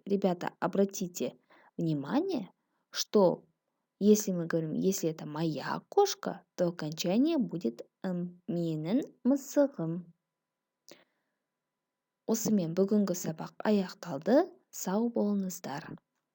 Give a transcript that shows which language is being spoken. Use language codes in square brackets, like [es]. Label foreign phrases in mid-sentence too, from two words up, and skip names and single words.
[ru] Ребята, обратите внимание, что если мы говорим, если это моя кошка, то окончание будет [kk] менің мысығым. Осымен бүгінгі сабақ аяқталды. Сау болыңыздар.